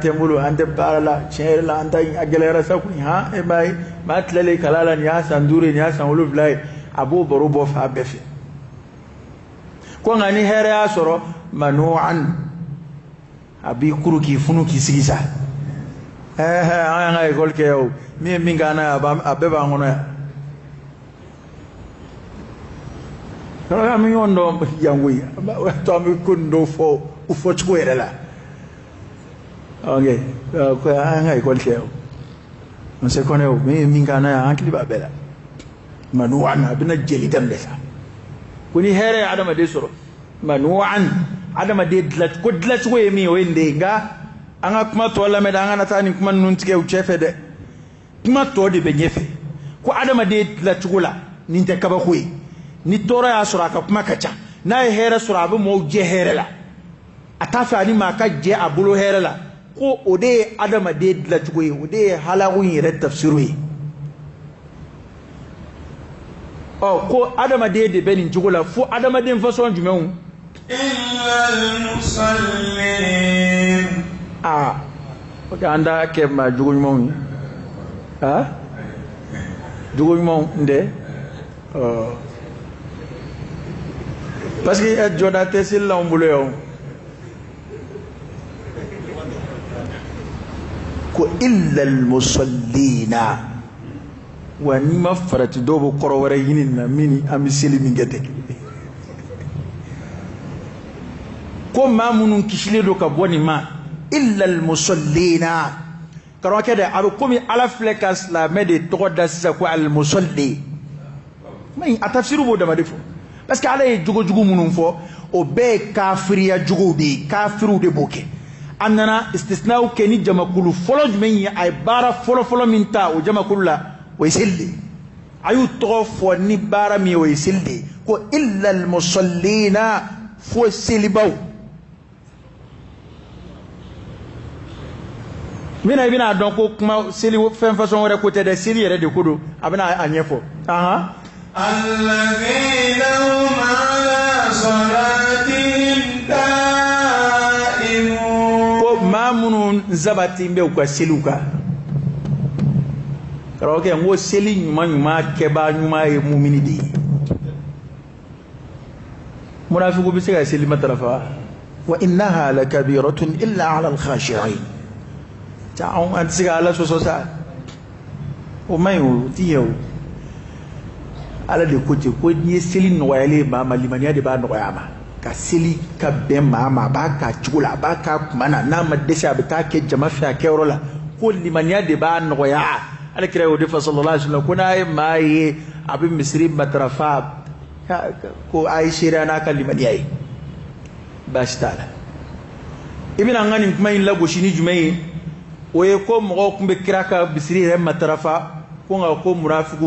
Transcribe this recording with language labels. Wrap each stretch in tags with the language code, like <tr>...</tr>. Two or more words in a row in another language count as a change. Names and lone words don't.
<bm>n bolo an tɛ baara la tiɲɛ yɛrɛ la an ta a gɛlɛyara sa kun e m'a ye maa tilalen kalan la nin y'a san 5 ye nin y'a san 7 ye a b'o baro bɔ fan bɛɛ fɛ ko nka ni hɛrɛ y'a sɔrɔ manu'an a b'i kuru k'i funu k'i sigi sa an y'an ka école kɛ o min ye min k'an na a bɛɛ b'an kɔnɔ yan an bɛ ɲɔgɔn dɔn yango ye to an bɛ ko nin dɔw fɔ u fɔcogo yɛrɛ la ok ko an ka école kɛ o</bm> <fr>on se connaît</fr> <bm>o min ye min k'an na yan an hakili b'a bɛɛ la manu'an a bɛna jeli daminɛ sa ko ni hɛrɛ ye adamaden sɔrɔ manu'an adamaden ko dilancogo ye min ye o ye nin de ye nka an ka kuma tɔ lamɛn dɛ an kana taa nin kuma ninnu tigɛ u cɛ fɛ dɛ kuma tɔ de bɛ ɲɛfɛ ko adamaden dilancogo la nin tɛ kabako ye ni tɔɔrɔ y'a sɔrɔ a ka kuma ka ca n'a ye hɛrɛ sɔrɔ a bɛ mɔɔw jɛ hɛrɛ la a t'a fɛ ani maa ka jɛ a bolo hɛrɛ la ko o de ye adamaden dilancogo ye o de ye halaku in yɛrɛ tafsiro ye ko adamaden de bɛ nin cogo la fo adamaden fasɔn jumɛnw</bm> <ar>إِلَّا الْمُصَلِّينَ</ar> <bm>o tɛ an da kɛ maa jogo ɲumanw ye jogo ɲumanw n tɛ</bm> <fr>parce que</fr> <bm>jɔda tɛ seli la anw bolo yan ko</bm> <ar>إلا المصلين</ar> <bm>wa n'i ma farati dɔw bɛ kɔrɔ wɛrɛ ɲini na min an bɛ seli min kɛ tɛ ko maa minnu kisilen don ka bɔ nin ma</bm> <ar>إلا المصلين</ar> <bm>karamɔgɔkɛ dɛ a bɛ komi ala filɛ ka silamɛ de tɔgɔ da sisan ko al-musalli a tafsiri b'o dama de fɔ</bm> <fr>parce que</fr> <bm>ala ye jogojugu minnu fɔ o bɛɛ ye kafiriya jogow de ye kafiriw de b'o kɛ a nana istisnaw kɛ ni jamakulu fɔlɔ jumɛn ye a ye baara fɔlɔ-fɔlɔ min ta o jamakulu la o ye seli de ye a y'u tɔgɔ fɔ ni baara min ye o ye seli de ye ko</bm> <ar>إلا المصلين</ar> <bm>fo selibaw mina i bɛna dɔn ko kuma seli fɛn fasɔn wɛrɛ ko tɛ dɛ seli yɛrɛ de ko don a bɛna a ɲɛfɔ</bm> <ar>الذين هم على صلاتهم دائمون</ar> <bm>ko maa minnu sabati bɛ u ka seliw kan karamɔgɔkɛ n ko seli ɲuman ɲuman kɛbaa ɲuman ye mumini de ye munafiku bɛ se ka seli matarafa wa</bm> <ar>إنها لكبيرة إلا على الخاشعين</ar> <bm>an tɛ se ka ala sɔsɔ sa o man ɲi o ti ɲɛ o ala de ko ten ko n'i ye seli nɔgɔyalen maa ma limaniya de b'a nɔgɔya a ma ka seli ka bɛn maa ma a b'a k'a cogo la a b'a k'a kuma na n'a ma dɛsɛ a bɛ taa kɛ jama fɛ a kɛyɔrɔ la ko limaniya de b'a nɔgɔya ale kira y'o de fɔ</bm> <ar>صلى الله عليه وسلم</ar> <bm>ko n'a ye maa ye a bɛ misiri matarafa ko a ye seereya n'a ka limaniya ye baasi t'a la i bɛna an ka nin kuma in lagosi ni jumɛn ye o ye ko mɔgɔw tun bɛ kira ka misiri yɛrɛ matarafa ko nka ko munafikiw</bm>